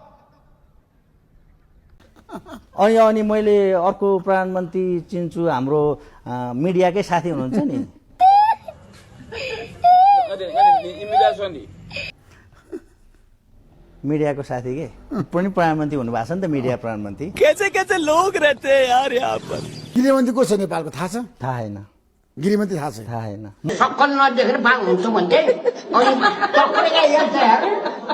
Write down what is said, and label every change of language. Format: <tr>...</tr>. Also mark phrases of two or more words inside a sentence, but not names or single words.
<ne>अनि मैले अर्को प्रधानमन्त्री चिन्छु, हाम्रो मिडियाकै साथी हुनुहुन्छ नि, मिडियाको साथी के पनि प्रधानमन्त्री हुनुभएको छ नि त, मिडिया प्रधानमन्त्री।</ne> <hi>कैसे कैसे लोग रहते हैं यार यहाँ पर।</hi> <ne>गृहमन्त्री को छ नेपालको थाहा छ? थाहा छैन, गृहमन्त्री थाहा छ? थाहा छैन। सक्कल नदेखेर भाग हुन्छ भन्थे अनि टक्करका हेर्छ</ne>